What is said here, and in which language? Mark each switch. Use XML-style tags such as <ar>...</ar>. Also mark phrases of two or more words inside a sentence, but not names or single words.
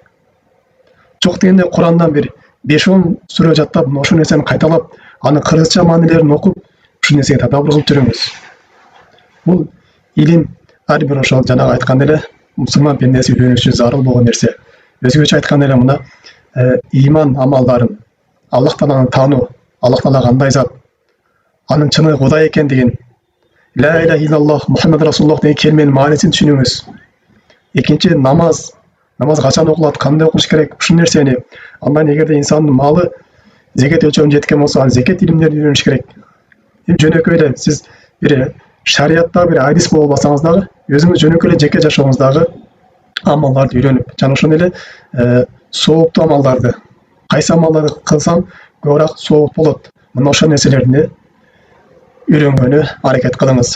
<ky>Жок дегенде Кур'андан бир 5-10 сүрө жаттап, ошол нерсени кайталап, анын кыргызча маанилерин окуп, ушул нерсеге тадаббур кылып жүрүңүз. Бул илим ар бир ошол жанагы айткандай эле мусулман пендеси үйрөнүш үчүн зарыл болгон нерсе. Өзгөчө айтканда эле мына иман амалдарын, Аллах Тааланы таануу, Аллах Таала кандай зат, анын чыныгы Кудай экендигин,</ky> <ar>لا إله إلا الله محمد رسول الله</ar> <ky>деген келменин маанисин түшүнүңүз. Экинчи, намаз качан окулат, кандай окуш керек, ушул нерсени. Андан эгерде инсандын малы зекет өлчөмүнө жеткен болсо, зекет илимдерин үйрөнүш керек. Жөнөкөй эле сиз бир шариятта бир адис боло албасаңыз дагы, өзүңүз жөнөкөй эле жеке жашооңуздагы амалдарды үйрөнүп, жана ошондой эле сооптуу амалдарды, кайсы амалдарды кылсам көбүрөөк сооп болот, мына ошол нерселерди үйрөнгөнү аракет кылыңыз.</ky>